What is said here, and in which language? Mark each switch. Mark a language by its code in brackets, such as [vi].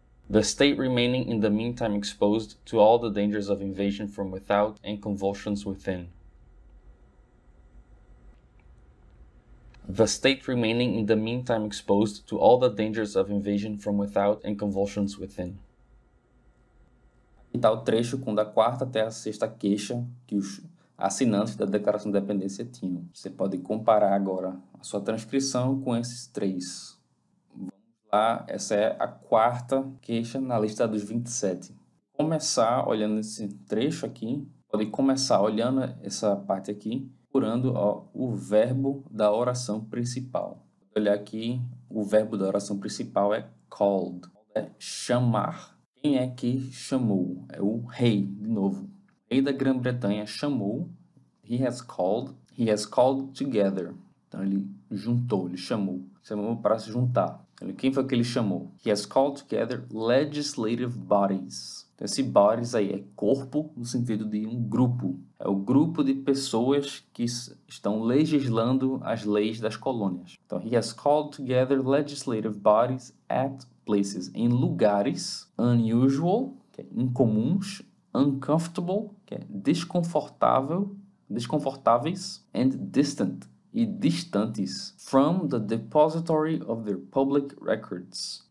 [en] The state remaining in the meantime exposed to all the dangers of invasion from without and convulsions within. The state remaining in the meantime exposed to all the dangers of invasion from without and convulsions within. [pt] E tá o trecho com da quarta até a sexta queixa que os assinantes da Declaração de Independência tinham. Você pode comparar agora a sua transcrição com esses 3. Vamos lá, essa é a quarta queixa na lista dos 27. Começar olhando esse trecho aqui, pode começar olhando essa parte aqui, procurando o verbo da oração principal. Vou olhar aqui, o verbo da oração principal é called, é chamar. Quem é que chamou? É o rei, de novo. O rei da Grã-Bretanha chamou. [en] He has called together. [pt] Então ele juntou, ele chamou para se juntar. Quem foi que ele chamou? [en] He has called together legislative bodies. [pt] Então esse bodies aí é corpo no sentido de um grupo. É o grupo de pessoas que estão legislando as leis das colônias. Então [en] he has called together legislative bodies at places, [pt] em lugares [en] unusual, [pt] que é incomuns, [en] uncomfortable, [pt] que é desconfortáveis, [en] and distant, [pt] e distantes, [en] from the depository of their public records.